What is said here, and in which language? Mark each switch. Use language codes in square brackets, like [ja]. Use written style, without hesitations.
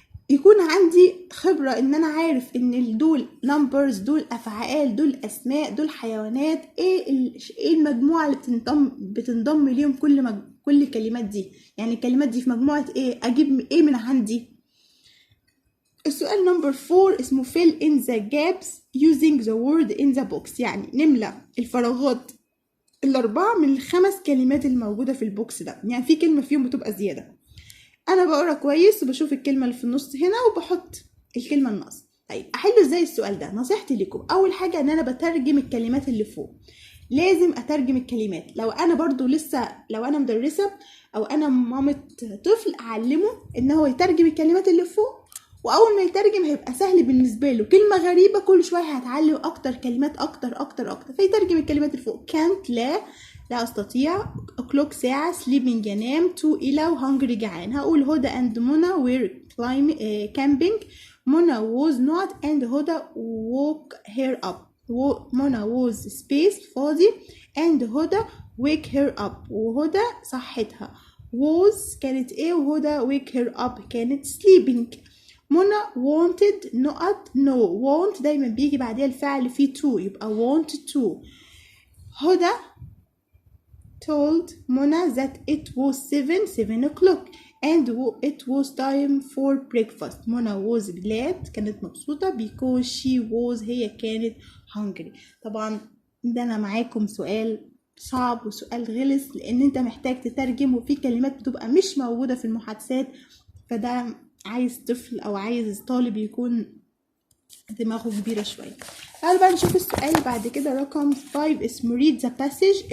[ar] يكون عندي خبرة ان انا عارف ان دول numbers دول افعال دول اسماء دول حيوانات. ايه المجموعة اللي بتنضم ليهم كل الكلمات دي. يعني الكلمات دي في مجموعة ايه؟ اجيب ايه من عندي. السؤال نمبر 4 اسمه [en] fill in the gaps using the word in the box. [ar] يعني نملى الفراغات الاربعة من الخمس كلمات الموجودة في البوكس ده. يعني في كلمة فيهم بتبقى زيادة. انا بقرا كويس وبشوف الكلمه اللي في النص هنا وبحط الكلمه الناقصه. طيب احله ازاي السؤال ده؟ نصيحتي لكم اول حاجه ان انا بترجم الكلمات اللي فوق. لازم اترجم الكلمات. لو انا برضو لو انا مدرسه او انا مامة طفل اعلمه ان هو يترجم الكلمات اللي فوق، واول ما يترجم هيبقى سهل بالنسبه له. كلمه غريبه كل شويه هتعلم اكتر كلمات اكتر فيترجم الكلمات اللي فوق. can't لا استطيع، o'clock ساعة، sleeping ينام، to إلى، وhungry جعان. هقول [en] Huda and Mona were camping. Mona was not and Huda woke her up. Mona was space [ar] فاضي [en] and Huda wake her up [ar] وهدى صحتها. [en] was [ar] كانت ايه وهدى [en] wake her up كانت sleeping. Mona wanted not no want [ar] دايما بيجي بعدها الفعل فيه [en] to [ar] يبقى [en] want to. Huda told Mona that it was 7 o'clock and it was time for breakfast. Mona was glad [ar] كانت مبسوطة [en] because she was [ar] هي كانت [en] hungry. [ar] طبعا ده أنا معاكم سؤال صعب وسؤال غلس لأن أنت محتاج تترجم وفي كلمات بتبقى مش موجودة في المحادثات. فده عايز طفل أو عايز طالب يكون دماغه كبيرة شوية. تعالوا بقى نشوف السؤال بعد كده رقم 5 اسمه [en] read the passage.